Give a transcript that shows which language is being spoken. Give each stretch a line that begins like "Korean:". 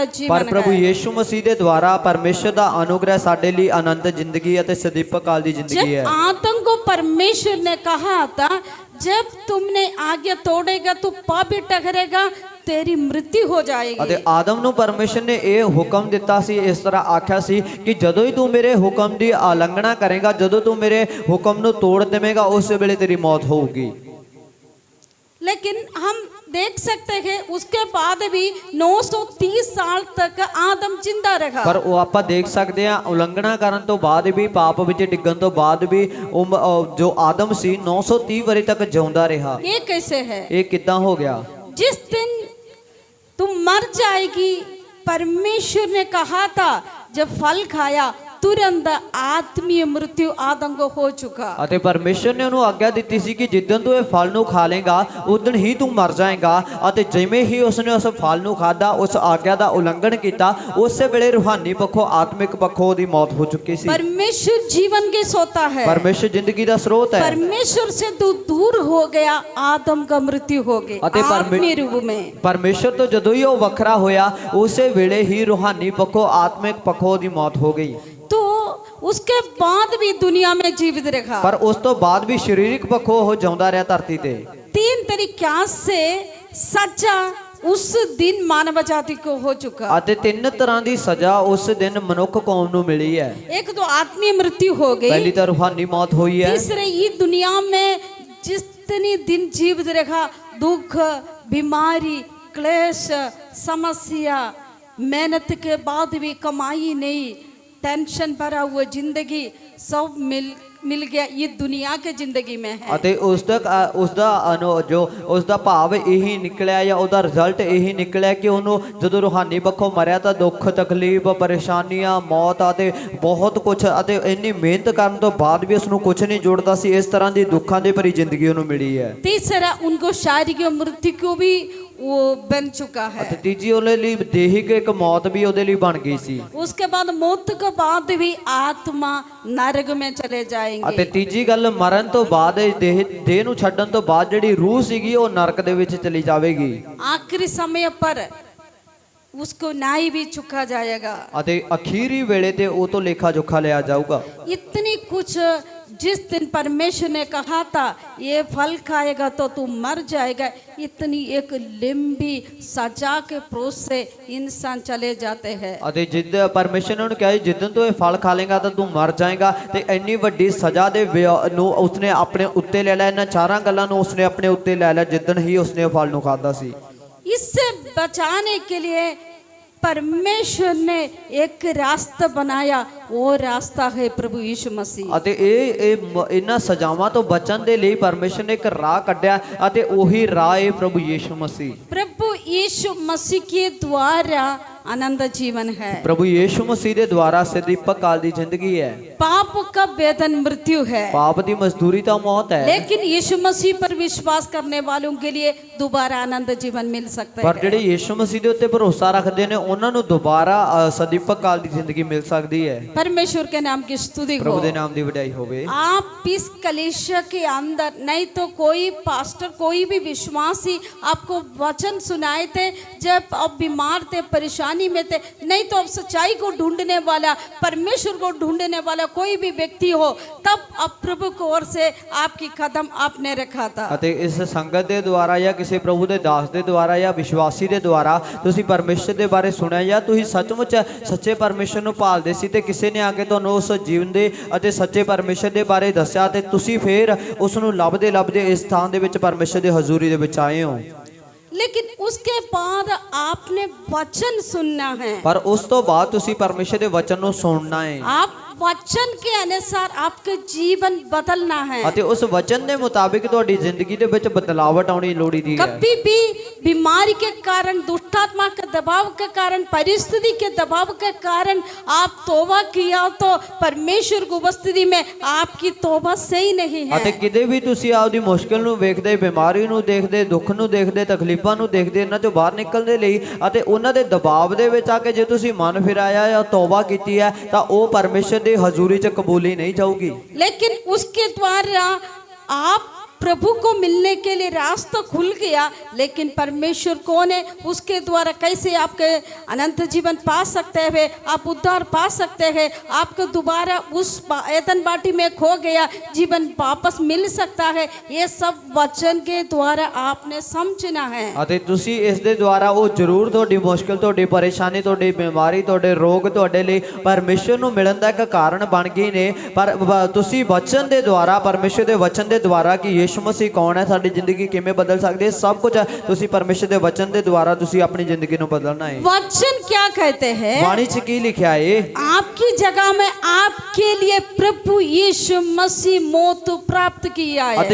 Punjabi: ਪਰ
Hindi: जीवन
Punjabi: ਪ੍ਰਭੂ
Hindi: है।
Punjabi: ਯੀਸ਼ੂ ਮਸੀਹ ਦੇ ਦੁਆਰਾ ਪਰਮੇਸ਼ਰ ਦਾ ਅਨੁਗ੍ਰਹ ਸਾਡੇ ਲਈ ਆਨੰਦ ਜ਼ਿੰਦਗੀ ਅਤੇ ਸਦੀਪਕ ਕਾਲ ਦੀ ਜ਼ਿੰਦਗੀ
Hindi: जब
Punjabi: ਹੈ।
Hindi: आदम को परमेश्वर ने कहा था, जब तुमने आज्ञा तोड़ेगा तो पापी ठहरेगा, तेरी मृत्यु हो जाएगी।
Punjabi: ਅਤੇ ਆਦਮ ਨੂੰ ਪਰਮੇਸ਼ਰ ਨੇ ਇਹ ਹੁਕਮ ਦਿੱਤਾ ਸੀ, ਇਸ ਤਰ੍ਹਾਂ ਆਖਿਆ ਸੀ ਕਿ ਜਦੋਂ ਹੀ ਤੂੰ ਮੇਰੇ ਹੁਕਮ ਦੀ ਉਲੰਘਣਾ ਕਰੇਗਾ, ਜਦੋਂ ਤੂੰ ਮੇਰੇ ਹੁਕਮ ਨੂੰ ਤੋੜ ਦੇਵੇਂਗਾ, ਉਸ ਵੇਲੇ ਤੇਰੀ ਮੌਤ ਹੋਊਗੀ।
Hindi: लेकिन हम देख सकते हैं उसके बाद भी 930 साल तक आदम जिंदा रहा।
Punjabi: ਪਰ ਉਹ ਆਪਾਂ ਦੇਖ ਸਕਦੇ ਹਾਂ ਉਲੰਘਣਾ ਕਰਨ ਤੋਂ ਬਾਅਦ ਵੀ, ਪਾਪ ਵਿੱਚ ਡਿੱਗਣ ਤੋਂ ਬਾਅਦ ਵੀ ਜੋ ਆਦਮ ਸੀ 930 ਵਰੇ ਤੱਕ ਜਿਉਂਦਾ ਰਿਹਾ।
Hindi: ये कैसे है?
Punjabi: ਇਹ ਕਿੱਦਾਂ ਹੋ ਗਿਆ?
Hindi: जिस दिन तुम मर जाएगी, परमेश्वर ने कहा था, जब फल खाया तुरंत आत्मीय मृत्यु आदम को हो चुका।
Punjabi: ਅਤੇ ਪਰਮੇਸ਼ਰ ਨੇ ਉਹਨੂੰ ਆਗਿਆ ਦਿੱਤੀ ਸੀ ਕਿ ਜਿੱਦਣ ਤੂੰ ਇਹ ਫਲ ਨੂੰ ਖਾ ਲੇਗਾ ਉਦਣ ਹੀ ਤੂੰ ਮਰ ਜਾਏਗਾ। ਅਤੇ ਜਿਵੇਂ ਹੀ ਉਸਨੇ ਉਸ ਫਲ ਨੂੰ ਖਾਦਾ, ਉਸ ਆਗਿਆ ਦਾ ਉਲੰਘਣ ਕੀਤਾ, ਉਸੇ ਵੇਲੇ ਰੂਹਾਨੀ ਪੱਖੋਂ, ਆਤਮਿਕ ਪੱਖੋਂ ਉਹਦੀ ਮੌਤ ਹੋ ਚੁੱਕੀ ਸੀ।
Hindi: परमेश्वर जीवन के सोता है,
Punjabi: ਪਰਮੇਸ਼ਰ ਜ਼ਿੰਦਗੀ ਦਾ ਸਰੋਤ ਹੈ।
Hindi: परमेश्वर से तू दूर हो गया, आदम का मृत्यु हो गई अतः आत्मीय रूप में।
Punjabi: ਪਰਮੇਸ਼ਰ ਤੋਂ ਜਦੋਂ ਹੀ ਉਹ ਵੱਖਰਾ ਹੋਇਆ, ਉਸੇ ਵੇਲੇ ਹੀ ਰੂਹਾਨੀ ਪੱਖੋਂ, ਆਤਮਿਕ ਪੱਖੋਂ ਉਹਦੀ ਮੌਤ ਹੋ ਗਈ।
Hindi: तो उसके बाद भी दुनिया में जीवित रहा,
Punjabi: ਪਰ ਉਸ ਤੋਂ ਬਾਅਦ ਵੀ ਸਰੀਰਕ ਪੱਖੋਂ ਉਹ ਜਿਉਂਦਾ ਰਿਹਾ ਧਰਤੀ ਤੇ।
Hindi: 3 तरीक़ा से सजा उस दिन मानव जाति को हो चुका।
Punjabi: ਅਤੇ 3 ਤਰ੍ਹਾਂ ਦੀ ਸਜ਼ਾ ਉਸ ਦਿਨ ਮਨੁੱਖ ਕੌਮ ਨੂੰ ਮਿਲੀ ਹੈ।
Hindi: एक तो आत्मीय मृत्यु हो
Punjabi: ਪਹਿਲੀ
Hindi: गई,
Punjabi: ਤਾਂ ਰੂਹਾਨੀ ਮੌਤ ਹੋਈ ਹੈ।
Hindi: तीसरे ये दुनिया में जितनी दिन जीवित रहा, दुख, बीमारी, क्लेश, समस्या, मेहनत के बाद भी कमाई नहीं, टेंशन भरा हुआ जिंदगी, सब मिल मिल गया ये दुनिया के जिंदगी में है।
Punjabi: ਅਤੇ ਉਸ ਦਾ ਭਾਵ ਇਹੀ ਨਿਕਲਿਆ ਜਾਂ ਉਹਦਾ ਰਿਜ਼ਲਟ ਇਹੀ ਨਿਕਲਿਆ ਕਿ ਉਹਨੂੰ ਜਦੋਂ ਰੂਹਾਨੀ ਪੱਖੋਂ ਮਰਿਆ ਤਾਂ ਦੁੱਖ ਤਕਲੀਫ ਪਰੇਸ਼ਾਨੀਆਂ ਮੌਤ ਅਤੇ ਬਹੁਤ ਕੁਝ ਅਤੇ ਇੰਨੀ ਮਿਹਨਤ ਕਰਨ ਤੋਂ ਬਾਅਦ ਵੀ ਉਸ ਨੂੰ ਕੁਝ ਨਹੀਂ ਜੁੜਦਾ ਸੀ। ਇਸ ਤਰ੍ਹਾਂ ਦੀ ਦੁੱਖਾਂ ਦੀ ਭਰੀ ਜ਼ਿੰਦਗੀ ਉਹਨੂੰ ਮਿਲੀ ਹੈ।
Hindi: तीसरा उनको शारीरिक मृत्यु को भी वो बन चुका है।
Punjabi: ਅਤੇ ਤੀਜੀ ਉਹਦੇ ਲਈ ਦੇਹਿਕ ਇੱਕ ਮੌਤ ਵੀ ਉਹਦੇ ਲਈ ਬਣ ਗਈ ਸੀ।
Hindi: उसके बाद मौत के बाद भी आत्मा नरक में चले
Punjabi: ਅਤੇ
Hindi: जाएंगे।
Punjabi: ਤੀਜੀ ਗੱਲ ਮਰਨ ਤੋਂ ਬਾਅਦ ਦੇਹ ਨੂੰ ਛੱਡਣ ਤੋਂ ਬਾਅਦ ਜਿਹੜੀ ਰੂਹ ਸੀਗੀ ਉਹ ਨਰਕ ਦੇ ਵਿੱਚ ਚਲੀ ਜਾਵੇਗੀ।
Hindi: आखिरी समय पर उसको न्याय भी चुका जाएगा।
Punjabi: ਅਤੇ ਅਖੀਰੀ ਵੇਲੇ ਤੇ ਉਹ ਤੋਂ ਲੇਖਾ ਜੋਖਾ ਲਿਆ ਜਾਊਗਾ।
Hindi: इतनी कुछ जिस दिन परमेश्वर ने कहा था ये फल खाएगा तो तू मर जाएगा, इतनी एक लंबी सजा के प्रोस से इंसान चले जाते हैं।
Punjabi: ਅਤੇ ਜਿੱਦ ਪਰਮੇਸ਼ਰ ਨੇ ਉਹਨੂੰ ਕਿਹਾ ਜਿੱਦਣ ਤੂੰ ਇਹ ਫਲ ਖਾ ਲੇਗਾ ਤਾਂ ਤੂੰ ਮਰ ਜਾਏਗਾ ਤੇ ਇੰਨੀ ਵੱਡੀ ਸਜ਼ਾ ਦੇ ਨੂੰ ਉਸਨੇ ਆਪਣੇ ਉੱਤੇ ਲੈ ਲਿਆ। ਇਹਨਾਂ ਚਾਰਾਂ ਗੱਲਾਂ ਨੂੰ ਉਸਨੇ ਆਪਣੇ ਉੱਤੇ ਲੈ ਲਿਆ ਜਿੱਦਣ ਹੀ ਉਸਨੇ ਫਲ ਨੂੰ ਖਾਦਾ ਸੀ।
Hindi: इससे बचाने के लिए परमेश्वर ने एक रास्ता बनाया, वो रास्ता है प्रभु यीशु मसीह।
Punjabi: ਅਤੇ ਇਹਨਾਂ ਸਜ਼ਾਵਾਂ ਤੋਂ ਬਚਣ ਦੇ ਲਈ ਪਰਮੇਸ਼ਰ ਨੇ ਇੱਕ ਰਾਹ ਕੱਢਿਆ ਅਤੇ ਉਹੀ ਰਾਹ ਹੈ ਪ੍ਰਭੂ ਯੀਸ਼ੂ ਮਸੀਹ।
Hindi: प्रभु यीशु मसीह के द्वारा आनंद जीवन है।
Punjabi: ਪ੍ਰਭੂ ਯੀਸ਼ੂ ਮਸੀਹ ਦੇ ਦੁਆਰਾ ਸਦੀਪਕ ਕਾਲ ਦੀ ਜ਼ਿੰਦਗੀ ਹੈ।
Hindi: पाप का वेतन मृत्यु है,
Punjabi: ਪਾਪ ਦੀ ਮਜ਼ਦੂਰੀ ਤਾਂ ਮੌਤ ਹੈ।
Hindi: लेकिन यीशु मसीह पर विश्वास करने वालों के लिए दोबारा आनंद जीवन मिल सकता
Punjabi: ਪਰ
Hindi: है।
Punjabi: ਜਿਹੜੇ ਯੀਸ਼ੂ ਮਸੀਹ ਦੇ ਉੱਤੇ ਭਰੋਸਾ ਰੱਖਦੇ ਨੇ ਉਹਨਾਂ ਨੂੰ ਦੁਬਾਰਾ ਸਦੀਪਕ ਕਾਲ ਦੀ ਜ਼ਿੰਦਗੀ ਮਿਲ ਸਕਦੀ ਹੈ।
Hindi: परमेश्वर के नाम की स्तुति हो।
Punjabi: ਪ੍ਰਭੂ ਦੇ ਨਾਮ ਦੀ ਵਡਿਆਈ ਹੋਵੇ।
Hindi: आप इस कलीसिया के अंदर नहीं तो कोई पास्टर कोई भी विश्वासी आपको वचन सुनाए थे जब आप बीमार थे परेशानी में थे, नहीं तो आप सच्चाई को ढूंढने वाला परमेश्वर को ढूंढने वाला कोई भी व्यक्ति हो, तब अब प्रभु की ओर से आपकी कदम आपने रखा था।
Punjabi: ਅਤੇ ਇਸ ਸੰਗਤ ਦੇ ਦੁਆਰਾ ਜਾਂ ਕਿਸੇ ਪ੍ਰਭੂ ਦੇ ਦਾਸ ਦੇ ਦੁਆਰਾ ਜਾਂ ਵਿਸ਼ਵਾਸੀ ਦੇ ਦੁਆਰਾ ਤੁਸੀਂ ਪਰਮੇਸ਼ਰ ਦੇ ਬਾਰੇ ਸੁਣਿਆ ਜਾਂ ਤੁਸੀਂ ਸੱਚਮੁੱਚ ਸੱਚੇ ਪਰਮੇਸ਼ਰ ਨੂੰ ਭਾਲਦੇ ਸੀ ਤੇ ਕਿਸੇ ਨੇ ਆ ਕੇ ਤੁਹਾਨੂੰ ਉਸ ਜੀਵਨ ਦੇ ਅਤੇ ਸੱਚੇ ਪਰਮੇਸ਼ਰ ਦੇ ਬਾਰੇ ਦੱਸਿਆ ਤੇ ਤੁਸੀਂ ਫੇਰ ਉਸ ਨੂੰ ਲੱਭਦੇ ਲੱਭਦੇ ਇਸ ਥਾਂ ਦੇ ਵਿੱਚ ਪਰਮੇਸ਼ਰ ਦੀ ਹਜ਼ੂਰੀ ਦੇ ਵਿੱਚ ਆਏ ਹੋ।
Hindi: लेकिन उसके बाद आपने वचन सुनना है।
Punjabi: ਪਰ ਉਸ ਤੋਂ ਬਾਅਦ ਤੁਸੀਂ ਪਰਮੇਸ਼ਰ ਦੇ ਵਚਨ ਨੂੰ ਸੁਣਨਾ ਹੈ।
Hindi: आप वचन के अनुसार आपका जीवन बदलना है।
Punjabi: ਅਤੇ ਉਸ ਵਚਨ ਦੇ ਮੁਤਾਬਿਕ ਤੁਹਾਡੀ ਜ਼ਿੰਦਗੀ ਦੇ ਵਿੱਚ ਬਦਲਾਵਟ ਆਉਣੀ ਲੋੜੀਦੀ ਹੈ।
Hindi: कभी भी बीमारी के कारण दुष्टात्मा के दबाव के कारण परिस्थिति के दबाव के कारण आप तौबा किया तो परमेश्वर की उपस्थिति में आपकी तौबा सही नहीं है।
Punjabi: ਅਤੇ ਕਿਤੇ ਵੀ ਤੁਸੀਂ ਆਪਦੀ ਮੁਸ਼ਕਿਲ ਨੂੰ ਵੇਖਦੇ ਬਿਮਾਰੀ ਨੂੰ ਦੇਖਦੇ ਦੁੱਖ ਨੂੰ ਦੇਖਦੇ ਤਕਲੀਫਾਂ ਨੂੰ ਦੇਖਦੇ ਇਹਨਾਂ ਚੋਂ ਬਾਹਰ ਨਿਕਲਣ ਦੇ ਲਈ ਅਤੇ ਉਹਨਾਂ ਦੇ ਦਬਾਅ ਦੇ ਵਿੱਚ ਆ ਕੇ ਜੇ ਤੁਸੀਂ ਮਨ ਫਿਰਾਇਆ ਜਾਂ ਤੌਬਾ ਕੀਤੀ ਹੈ ਤਾਂ ਉਹ ਪਰਮੇਸ਼ਰ ਦੀ ਹਜ਼ੂਰੀ 'ਚ ਕਬੂਲੀ ਨਹੀਂ ਜਾਊਗੀ।
Hindi: लेकिन उसके द्वारा आप प्रभु को मिलने के लिए रास्ता खुल गया, लेकिन परमेश्वर कौन है उसके द्वारा कैसे आपके अनंत जीवन पा सकते हैं, आप उद्धार पा सकते हैं, आपको दोबारा उस एदन बाटी में खो गया जीवन वापस मिल सकता है, ये सब वचन के द्वारा आपने समझना है।
Punjabi: ਅਤੇ ਤੁਸੀਂ ਇਸ ਦੇ ਦੁਆਰਾ ਉਹ ਜ਼ਰੂਰ ਤੁਹਾਡੀ ਮੁਸ਼ਕਿਲ ਤੁਹਾਡੀ ਪਰੇਸ਼ਾਨੀ ਤੁਹਾਡੀ ਬਿਮਾਰੀ ਤੁਹਾਡੇ ਰੋਗ ਤੁਹਾਡੇ ਲਈ ਪਰਮੇਸ਼ਰ ਨੂੰ ਮਿਲਣ ਦਾ ਇੱਕ ਕਾਰਨ ਬਣ ਗਏ ਨੇ। ਪਰ ਤੁਸੀਂ ਵਚਨ ਦੇ ਦੁਆਰਾ ਪਰਮੇਸ਼ਰ ਦੇ ਵਚਨ ਦੇ ਦੁਆਰਾ ਕਿ ਯਿਸੂ ਮਸੀਹ ਕੌਣ ਹੈ ਸਾਡੀ ਜ਼ਿੰਦਗੀ ਕਿਵੇਂ ਬਦਲ ਸਕਦੀ ਹੈ ਸਭ ਕੁਝ ਤੁਸੀਂ ਪਰਮੇਸ਼ਰ ਦੇ ਵਚਨ ਦੇ ਦੁਆਰਾ ਤੁਸੀਂ ਆਪਣੀ ਜ਼ਿੰਦਗੀ ਨੂੰ ਬਦਲਣਾ ਹੈ।
Hindi: वचन क्या कहते हैं?
Punjabi: ਬਾਣੀ 'ਚ ਕੀ ਲਿਖਿਆ ਹੈ?
Hindi: आपकी जगह में आपके लिए प्रभु यीशु मसीह मौत प्राप्त किया है।